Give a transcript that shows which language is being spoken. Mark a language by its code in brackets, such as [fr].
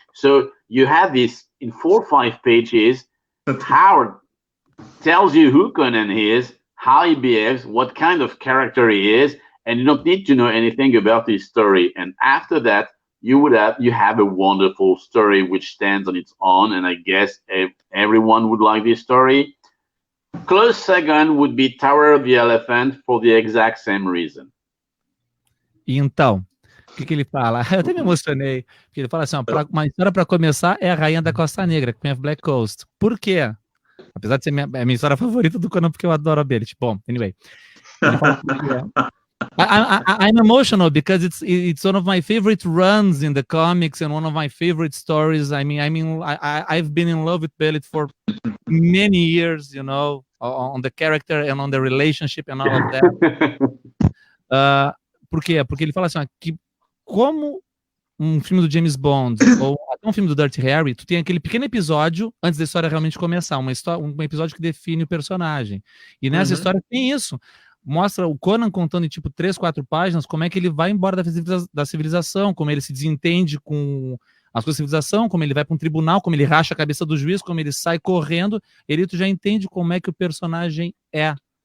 [en] So you have this in 4 or 5 pages. Howard tells you who Conan is, how he behaves, what kind of character he is, and you don't need to know anything about his story. And after that, you have a wonderful story which stands on its own. And I guess everyone would like this story. Close second would be Tower of the Elephant for the exact same reason. [pt] Então, o que ele fala? Eu até me emocionei, porque ele fala assim, ó, uma história para começar é a Rainha da Costa Negra, Queen of Black Coast. Por quê? Apesar de ser minha história favorita do Conan, porque eu adoro a Belit. Bom, anyway. Ele fala [en] I'm emotional because it's one of my favorite runs in the comics and one of my favorite stories. I've been in love with Belit for many years, you know, on the character and on the relationship and all of that. [pt] Por quê? Porque ele fala assim, ó, que como um filme do James Bond ou até um filme do Dirty Harry, tu tem aquele pequeno episódio antes da história realmente começar, um episódio que define o personagem. E nessa história tem isso. mostra o Conan contando em tipo 3, 4 páginas como é que ele vai embora da civilização, como ele se desentende com a sua civilização, como ele vai para um tribunal, como ele racha a cabeça do juiz, como ele sai correndo, tu já entende como é que o personagem é.